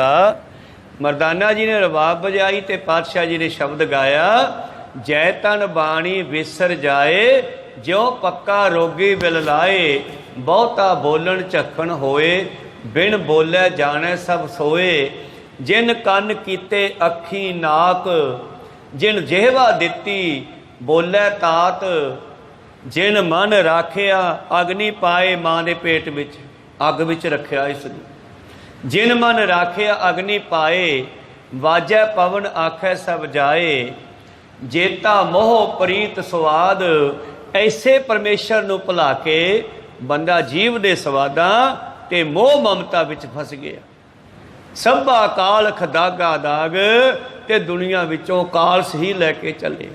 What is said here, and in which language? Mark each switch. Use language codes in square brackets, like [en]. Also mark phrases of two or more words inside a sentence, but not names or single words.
[pa] ਮਰਦਾਨਾ ਜੀ ਨੇ ਰਬਾਬ ਬਜਾਈ ਤੋ ਪਾਤਸ਼ਾਹ ਜੀ ਨੇ ਸ਼ਬਦ ਗਾਇਆ, ਜੈ ਤਨ ਬਾਣੀ ਵਿਸਰ ਜਾਏ, ਜਿਉਂ ਪੱਕਾ ਰੋਗੀ ਬਿਲ ਲਾਏ, ਬਹੁਤਾ ਬੋਲਨ ਝਖਨ ਹੋਏ, ਬਿਨ ਬੋਲੇ ਜਾਣੇ ਸਭ ਸੋਏ, ਜਿਨ ਕੰਨ ਕੀਤੇ ਅੱਖੀ ਨਾਕ, ਜਿਨ ਜਿਹਵਾ ਦਿਤੀ ਬੋਲੇ ਤਾਤ, ਜਿਨ ਮਨ ਰਾਖਿਆ ਅਗਨੀ ਪਾਏ ਮਾਂ ਦੇ ਪੇਟ ਵਿਚ, ਅੱਗ ਵਿਚ ਰੱਖਿਆ ਇਸਨੂੰ। ਜਿਨ ਮਨ ਰਾਖਿਆ ਅਗਨੀ ਪਾਏ, ਵਾਜੈ ਪਵਨ ਆਖੈ ਸਭ ਜਾਏ, ਜੇਤਾ ਮੋਹ ਪ੍ਰੀਤ ਸੁਆਦ, ਐਸੇ ਪਰਮੇਸ਼ਵਰ ਨੂੰ ਭੁਲਾ ਕੇ ਬੰਦਾ ਜੀਵ ਦੇ ਸੁਆਦਾਂ ਤੇ ਮੋਹ ਮਮਤਾ ਵਿਚ ਫਸ ਗਿਆ। ਸਭਾ ਕਾਲਖ ਦਾਗਾ ਦਾਗ, ਤੇ ਦੁਨੀਆ ਵਿਚੋਂ ਕਾਲਸ ਹੀ ਲੈਕੇ ਚਲੇ।